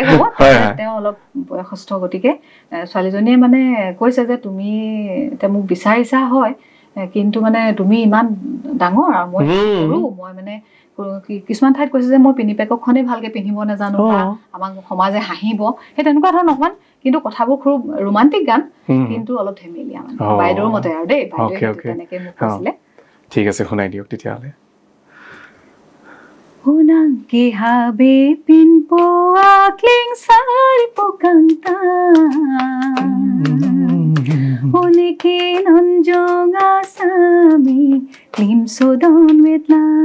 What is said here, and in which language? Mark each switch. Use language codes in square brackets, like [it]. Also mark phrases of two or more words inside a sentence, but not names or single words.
[as] হ'ব তেওঁ অলপ বয়সস্থ গতিকে ছোৱালীজনীয়ে মানে কৈছে যে তুমি এতিয়া মোক বিচাৰিছা হয় কিন্তু মানে তুমি ইমান ডাঙৰ আৰু মই সৰু মই মানে কিছুমান ঠাইত কৈছে যে মই পিনিপেকখনেই ভালকে পিন্ধিব নাজানো বা আমাক সমাজে হাঁহিব সেই তেনেকুৱা ধৰণৰ অকমান কিন্তু কথাবোৰ খুব ৰোমান্টিক গান কিন্তু অলপ ধেমেলীয়া মানে বাইদেউৰ মতে আৰু দেই বাইদেউ তেনেকে মোক কৈছিলে ঠিক আছে শুনাই দিয়ক তেতিয়াহ'লে [mjw] Unangke habe pinpo akling sarpo kanta Unike nonjonga sami klim sodon wetla